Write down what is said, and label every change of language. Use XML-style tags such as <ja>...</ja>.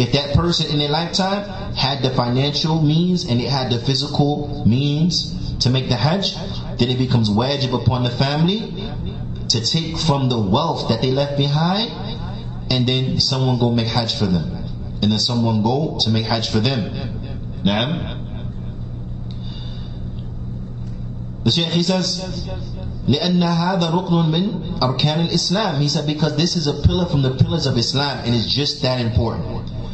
<en>If that person in their lifetime had the financial means and they had the physical means to make the Hajj, then it becomes wajib upon the family to take from the wealth that they left behind, and then someone go make Hajj for them, and then someone go to make Hajj for them. Now, the Shaykh, he says,</en> <ar>لأن هذا ركن من أركان الإسلام.</ar> <en>He said, because this is a pillar from the pillars of Islam, and it's just that important.</en>